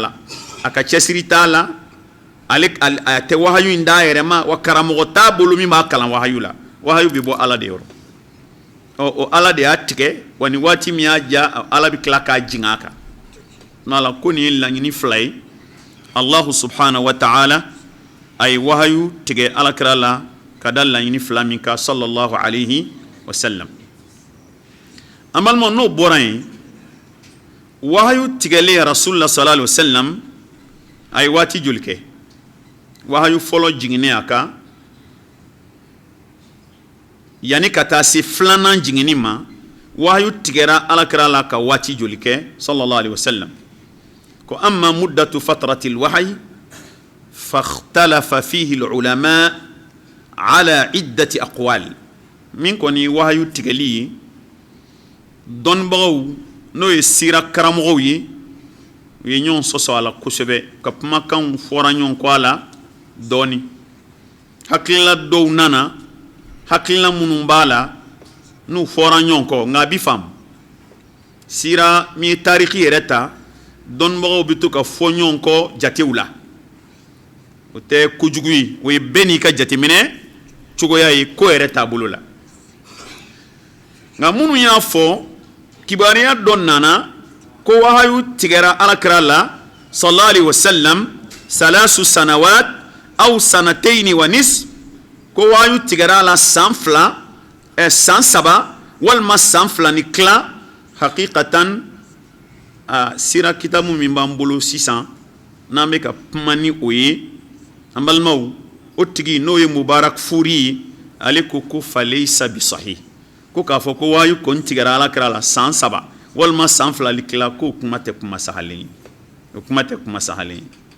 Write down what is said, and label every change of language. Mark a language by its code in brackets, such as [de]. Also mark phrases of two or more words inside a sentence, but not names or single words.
[bm] la a ka cɛsiri t'a la ale a tɛ wahayu in d'a yɛrɛ ma wa karamɔgɔ t'a bolo min b'a kalan wahayu la wahayu bɛ bɔ ala de yɔrɔ o ala de y'a tigɛ wa ni waati min y'a ja ala bɛ tila k'a jigin a kan n'ala ko nin ye laɲini fila ye [ar] الله سبحانه وتعالى [bm] a ye wahayu tigɛ alakira la ka da laɲini fila min kan [ar] صلى الله عليه وسلم [bm] an balimaw n'o bɔra yen wahayu tigɛlen [ar] رسول الله صلى الله عليه وسلم [bm] a ye waati joli kɛ wahayu fɔlɔ jiginnen a kan yani ka taa se filanan jiginni ma wahayu tigɛra alakira la ka waati joli kɛ [ar] صلى الله عليه وسلم [bm] ko [ar] أما مدة فترة الوحي فاختلف فيه العلماء على عدة أقوال [bm] min kɔni wahayu tigɛli ye dɔnnibagaw n'o ye sira karamɔgɔw ye u ye ɲɔgɔn sɔsɔ a la kosɛbɛ ka kumakanw fɔra ɲɔgɔn kɔ a la dɔɔni hakilila dɔw nana hakilila minnu b'a la n'u fɔra ɲɔgɔn kɔ nka a bi faamu sira min ye tariki yɛrɛ ta dɔnnibagaw bɛ to ka fɔ ɲɔgɔn kɔ jatew la o tɛ kojugu ye o ye bɛɛ n'i ka jateminɛ cogoya ye ko yɛrɛ taabolo la nka minnu y'a fɔ kibariya dɔ nana ko wahayu tigɛra alakira la [ar] صلى الله عليه وسلم ثلاث سنوات أو سنتين ونص [bm] ko wahayu tigɛra la san fila san saba walima san fila ni tila hakikatan sira kitabu min b'an bolo sisan n'an bɛ ka kuma ni o ye an balimaw o tigi n'o ye mubarak furi ye ale ko [ar] فليس بصحيح [bm] ko k'a fɔ ko wahayu kɔni tigɛra alakira la san 3 walima san 2 likila ko kuma tɛ kuma sahalen ye o kuma tɛ kuma sahalen ye